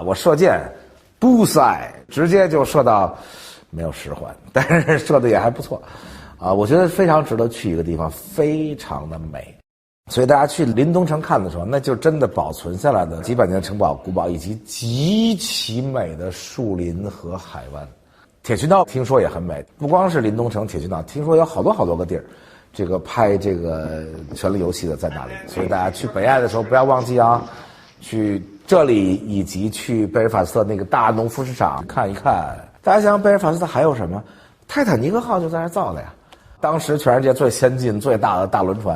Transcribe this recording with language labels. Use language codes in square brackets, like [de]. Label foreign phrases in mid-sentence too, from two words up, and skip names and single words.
[zh] 我射箭，bullseye，直接就射到，沒有實環，但是射的也還不錯，啊，我覺得非常值得去一個地方，非常的美。所以大家去林東城看的時候，那就真的保存下來的幾百年的城堡、古堡，以及極其美的樹林和海灣。鐵群島聽說也很美，不光是林東城、鐵群島，聽說有好多好多個地兒。這個拍這個權力遊戲的在哪裡？所以大家去北愛的時候不要忘記啊，去這裡以及去貝爾法斯特那個大農夫市場看一看。大家想想貝爾法斯特還有什麼？泰坦尼克號就在那造的呀，當時全世界最先進最大的大輪船。